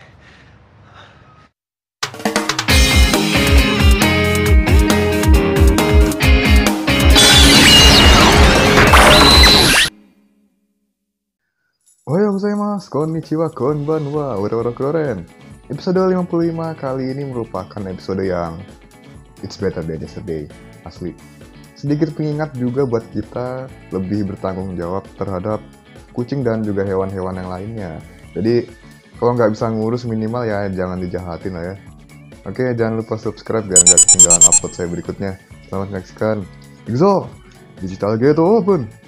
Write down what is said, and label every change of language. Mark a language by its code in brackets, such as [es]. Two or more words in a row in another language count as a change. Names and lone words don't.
[ja] おはようございます、こんにちは、こんばんは, [id] ura-ura keren. Episode 55 kali ini merupakan episode yang [en] it's better than yesterday, [id] asli. Sedikit pengingat juga buat kita lebih bertanggung jawab terhadap kucing dan juga hewan-hewan yang lainnya. Jadi, kalau nggak bisa ngurus minimal ya jangan dijahatin lah ya. Oke, jangan lupa subscribe biar nggak ketinggalan upload saya berikutnya. Selamat menyaksikan. Igzo, Digital Gate Open.